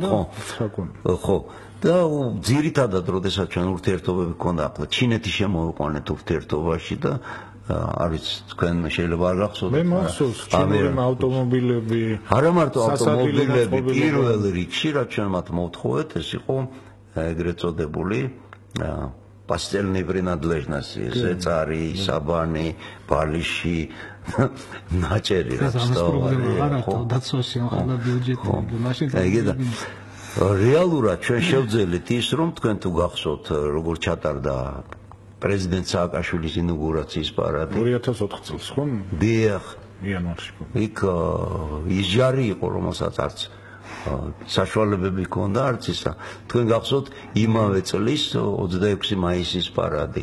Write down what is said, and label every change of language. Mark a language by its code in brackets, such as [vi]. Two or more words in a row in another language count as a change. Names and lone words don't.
[ka] ხო და ძირითადად როდესაც ჩვენ ურთიერთობები გქონდა ახლა ჩინეთი შემოვიყვანეთ ურთიერთობაში და არის თქვენ შეიძლება არ გახსოვთ მე მახსოვს ჩინური ავტომობილები არა მარტო ავტომობილები პირველ რიგში რაც ჩვენ მათ მოვთხოვეთ ეს იყო ეგრეთ წოდებული [ru] постельные принадлежности, [ka] ზეწარი, საბანი, ბალიში, ნაჭერი. რეალურად ჩვენ შევძელით ის რომ თქვენ თუ გახსოვთ როგორ ჩატარდა პრეზიდენტ სააკაშვილის ინაუგურაციის პარადი 2004 წელს ხო? დიახ, იანვარში. იქ ის ჯარი იყო რომელსაც არც საშუალებები ჰქონდა არც ისა თქვენ გახსოვთ იმავე წლის 26 მაისის პარადი